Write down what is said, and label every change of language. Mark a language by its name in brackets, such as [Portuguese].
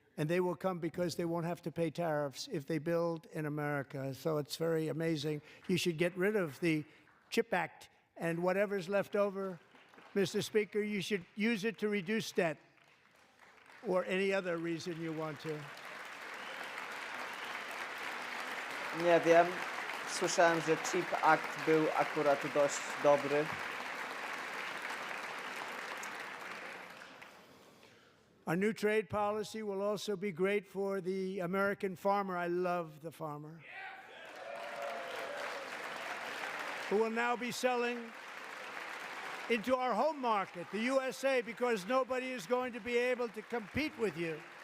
[English] And they will come because they won't have to pay tariffs if they build in America. So it's very amazing. You should get rid of the CHIP Act, and whatever's left over, Mr. Speaker, you should use it to reduce debt or any other reason you want to. [Polish] Nie wiem. Słyszałem, że Chip Act był akurat dość dobry. [English] Our new trade policy will also be great for the American farmer. I love the farmer. Who will now be selling into our home market, the USA, because nobody is going to be able to compete with you.